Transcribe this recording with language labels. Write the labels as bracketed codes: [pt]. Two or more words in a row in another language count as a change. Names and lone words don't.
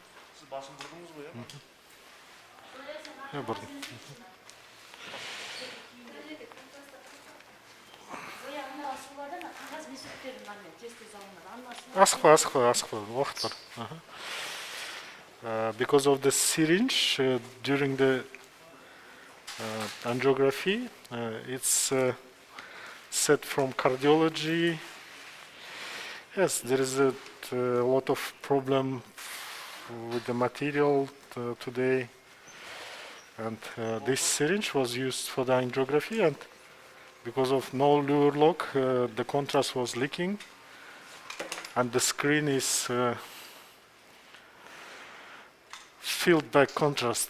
[kk] Сіз басын бұрдыңыз ғой, е? Бұрдым. Асықпа, уақыт бар. [en] Because of the syringe during the angiography, it's set from cardiology. Yes, there is a lot of problem with the material today, and this syringe was used for the angiography, and because of no lure lock, the contrast was leaking, and the screen is filled by contrast.